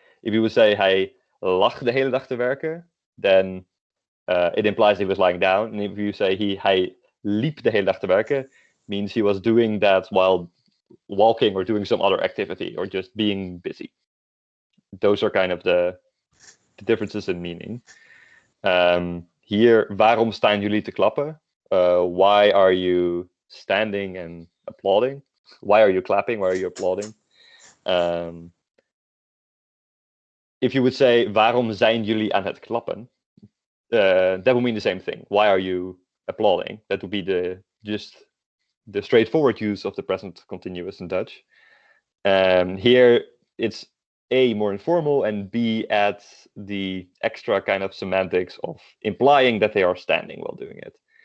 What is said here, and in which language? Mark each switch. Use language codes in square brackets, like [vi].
[en] If you would say [nl] hij lag de hele dag te werken, [en] then it implies he was lying down. And if you say [nl] hij liep de hele dag te werken, [en] means he was doing that while walking or doing some other activity or just being busy. Those are kind of the differences in meaning. [nl] Here, waarom staan jullie te klappen? [en] Why are you standing and applauding? Why are you clapping? Why are you applauding? If you would say, [nl] waarom zijn jullie aan het klappen? [en] That would mean the same thing. Why are you applauding? That would be the straightforward use of the present continuous in Dutch. Here, it's A, more informal, and B, adds the extra kind of semantics of implying that they are standing while doing it.